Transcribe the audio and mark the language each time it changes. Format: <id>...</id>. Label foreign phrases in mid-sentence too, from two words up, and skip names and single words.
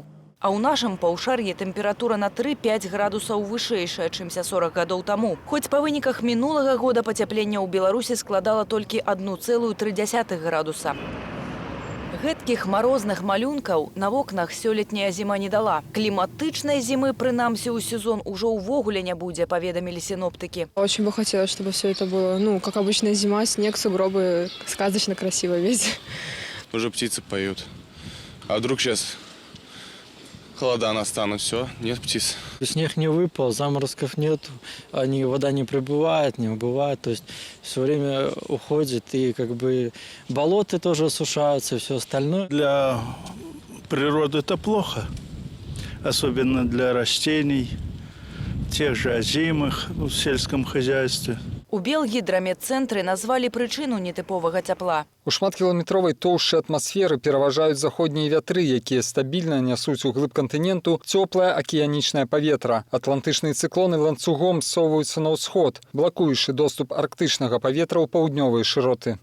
<be>А ў нашым паўшар'і тэмпература на 3-5 градусаў вышэйшая, чымся 40 гадоў таму. Хоць па выніках мінулага года пацяплення ў Беларусі складала толькі 1,3 градуса. Гэткіх марозных малюнкаў на вокнах сёлетняя зіма не дала. Кліматычнай зімы, прынамсі, ў сезон ужо ўвогуле не будзе, паведамілі синоптики.</be> <ru>Очень бы хотелось, чтобы все это было, как обычная зима, снег, сугробы, сказочно красиво везде. Уже птицы поют. А вдруг сейчас холода настанут, все, нет птиц. Снег не выпал, заморозков нет, вода не прибывает, не убывает, то есть все время уходит, и болота тоже осушаются, все остальное. Для природы это плохо, особенно для растений, тех же озимых в сельском хозяйстве.</ru> <be>У Белгідрамедцэнтры назвалі прычыну нетыповага цяпла. У шматкіламетровай тоўшчы атмасферы пераважаюць заходнія вятры, якія стабільна нясуць у глыб кантыненту цёплае акіянічнае паветра. Атлантычныя цыклоны ланцугом ссоўваюцца на ўсход, блакуючы доступ арктычнага паветра ў паўднёвыя шыроты.</be>